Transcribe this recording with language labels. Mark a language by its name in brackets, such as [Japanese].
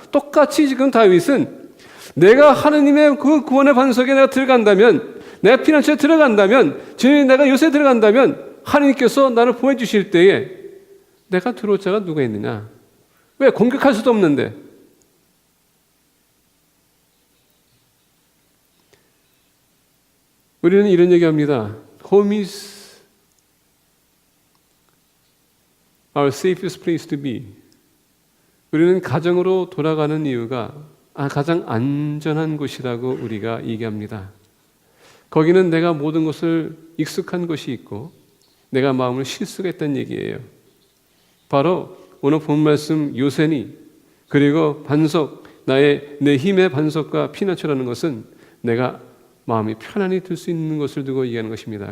[Korean] 똑같이 지금 다윗은 내가 하나님의 그 구원의 반석에 내가 들어간다면, 내가 피난처에 들어간다면, 주님 내가 요새 들어간다면 하나님께서 나를 보호해 주실 때에 내가 들어올 자가 누가 있느냐? 왜? 공격할 수도 없는데. 우리는 이런 얘기합니다. [English] Home is our safest place to be. [Korean] 우리는 가정으로 돌아가는 이유가 가장 안전한 곳이라고 우리가 얘기합니다. 거기는 내가 모든 것을 익숙한 곳이 있고 내가 마음을 쉴 수가 있다는 얘기예요. 바로 오늘 본 말씀 요새니 그리고 반석, 내 힘의 반석과 피난처라는 것은 내가 마음이 편안히 들 수 있는 것을 두고 얘기하는 것입니다.